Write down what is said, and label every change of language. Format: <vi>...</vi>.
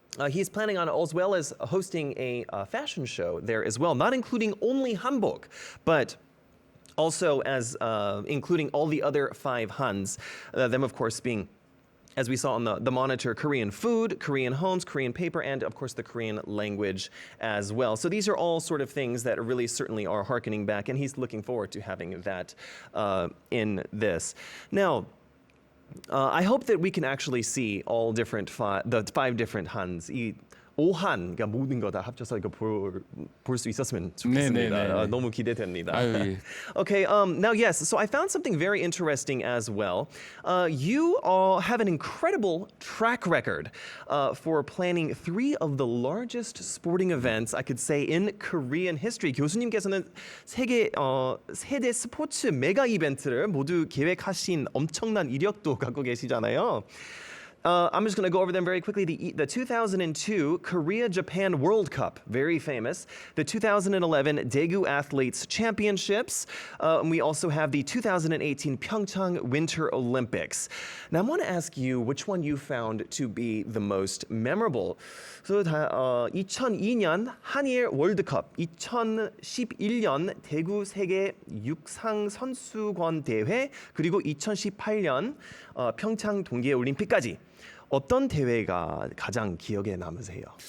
<en>He's planning on, as well as hosting a fashion show there as well, not including only hanbok, but also as including all the other 5 Hans, them of course being, as we saw on the monitor, Korean food, Korean homes, Korean paper, and of course the Korean language as well. So these are all sort of things that really certainly are hearkening back, and he's looking forward to having that in this. Now, I hope that we can actually see all different the 5 different Hans.</en> <ko>이 5한, 그러니까 모든 거 다 합쳐서 이거 볼 수 있었으면 좋겠습니다. 네네네. 너무 기대됩니다. 아유, 예.</ko> <en>Okay, now yes, so I found something very interesting as well. You all have an incredible track record for planning 3 of the largest sporting events, I could say, in Korean history.</en> <ko>교수님께서는 세대 스포츠 메가 이벤트를 모두 계획하신 엄청난 이력도 갖고 계시잖아요.</ko> <en>I'm just going to go over them very quickly. The 2002 Korea-Japan World Cup, very famous. The 2011 Daegu Athletes Championships. And we also have the 2018 Pyeongchang Winter Olympics. Now, I want to ask you which one you found to be the most memorable.</en> <ko>So, 2002년 한일 월드컵, 2011년 대구 세계 육상 선수권 대회, 그리고 2018년 평창 동계 올림픽까지. 어떤 대회가 가장 기억에 남으세요?</ko>